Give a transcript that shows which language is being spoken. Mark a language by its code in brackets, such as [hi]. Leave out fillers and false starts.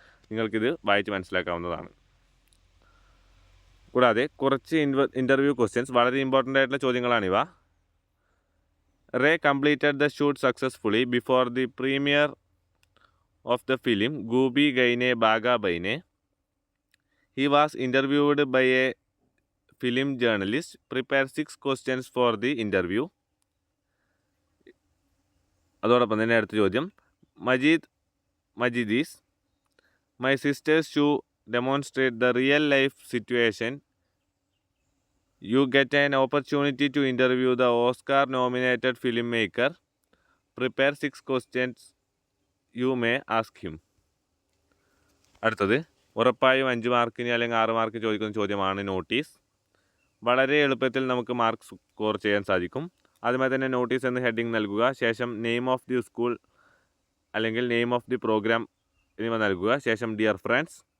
[ml] നിങ്ങൾക്കിത് വായിച്ച് മനസ്സിലാക്കാവുന്നതാണ്. കൂടാതെ കുറച്ച് ഇൻ്റർവ്യൂ ക്വസ്റ്റ്യൻസ് വളരെ ഇമ്പോർട്ടൻ്റ് ആയിട്ടുള്ള ചോദ്യങ്ങളാണിവ. [en] Ray completed the shoot successfully before the premiere of the film Goopy Gyne Bagha Byne. He was interviewed by a film journalist. Prepare 6 questions for the interview. [ml] അതോടൊപ്പം തന്നെ അടുത്ത ചോദ്യം. [en] Majidi's my sisters shoe demonstrate the real life situation. You get an opportunity to interview the Oscar nominated filmmaker. Prepare 6 questions you may ask him. [ml] അടുത്തത് ഉറപ്പായും 5 മാർക്കിന് അല്ലെങ്കിൽ 6 mark ചോദിക്കുന്ന ചോദ്യമാണ് നോട്ടീസ്. വളരെ എളുപ്പത്തിൽ നമുക്ക് മാർക്ക് സ്കോർ ചെയ്യാൻ സാധിക്കും. ആദ്യമായി തന്നെ നോട്ടീസ് എന്ന് ഹെഡിങ് നൽകുക. ശേഷം നെയിം ഓഫ് ദി സ്കൂൾ അല്ലെങ്കിൽ നെയിം ഓഫ് ദി പ്രോഗ്രാം എന്നിവ നൽകുക. ശേഷം ഡിയർ ഫ്രണ്ട്സ്.